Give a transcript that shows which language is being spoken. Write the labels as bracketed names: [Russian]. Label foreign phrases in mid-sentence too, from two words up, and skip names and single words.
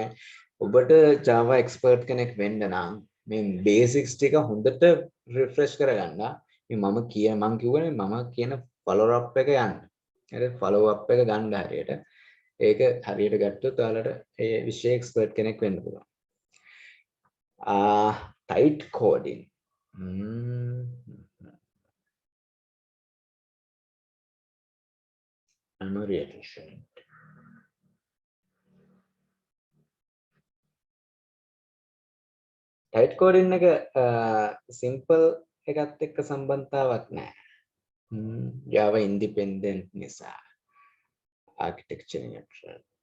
[Sinhala] ඔබට Java expert කෙනෙක් වෙන්න නම් මේ basics ටික හොඳට refresh කරගන්න. මම කිව්වනේ මම කියන [English] follow up [Sinhala] එක යන්න. හරි [English] follow up [Sinhala] එක ගන්න හරියට. ඒක හරියට ගත්තොත් ඔයාලට ඒ විෂය expert කෙනෙක් වෙන්න පුළුවන්. [English] tight coding. memory efficient. tight coding [Sinhala] එක simple එකත් එක්ක සම්බන්ධතාවක් නැහැ. Java independent නිසා. [English] architecture neutral.